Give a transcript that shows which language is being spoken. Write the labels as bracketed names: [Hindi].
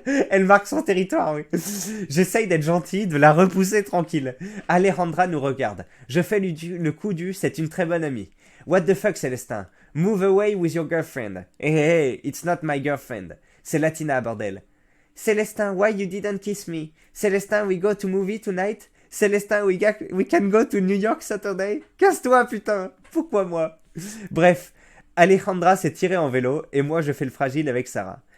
[French] Elle marque son territoire, oui. J'essaye d'être gentil, de la repousser tranquille. Alejandra nous regarde. Je fais le coup du c'est une très bonne amie. [English] What the fuck, Célestin? Move away with your girlfriend. Hey, hey, hey, it's not my girlfriend. [French] C'est Latina, bordel. [English] Célestin, why you didn't kiss me? Célestin, we go to movie tonight? Célestin, we can go to New York Saturday? [French] Casse-toi, putain! Pourquoi moi? Bref, Alejandra s'est tirée en vélo et moi je fais le fragile avec Sarah.